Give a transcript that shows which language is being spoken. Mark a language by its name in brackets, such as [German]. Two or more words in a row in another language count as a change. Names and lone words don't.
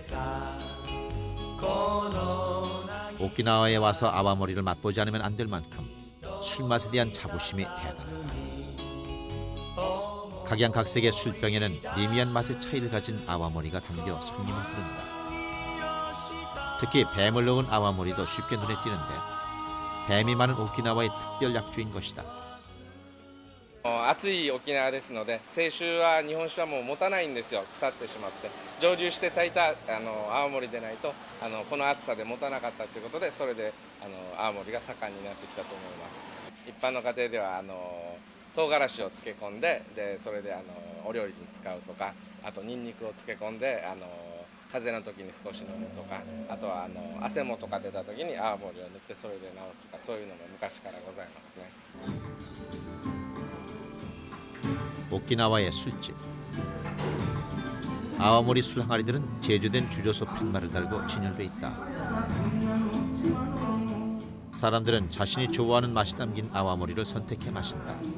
[Korean] 오키나와에 와서 아와모리를 맛보지 않으면 안 될 만큼 술맛에 대한 자부심이 대단하다. 각양각색의 술병에는 미미한 맛의 차이를 가진 아와모리가 담겨 손님을 부른다. 특히 뱀을 넣은 아와모리도 쉽게 눈에 띄는데 뱀이 많은 오키나와의 특별 약주인 것이다. [Japanese] 暑い沖縄ですので、清酒は日本酒はもう持たないんですよ、腐ってしまって。蒸留して炊いた泡盛でないとこの暑さで持たなかったということで、それで泡盛が盛んになってきたと思います。一般の家庭では唐辛子を漬け込んで、それでお料理に使うとか、あとニンニクを漬け込んで風邪の時に少し飲むとか、あとは汗もとか出た時に泡盛を塗ってそれで治すとか、そういうのも昔からございますね。 [Korean] 오키나와의 술집. 아와모리 술 항아리들은 제조된 주조소 팻말을 달고 진열돼 있다. 사람들은 자신이 좋아하는 맛이 담긴 아와모리를 선택해 마신다.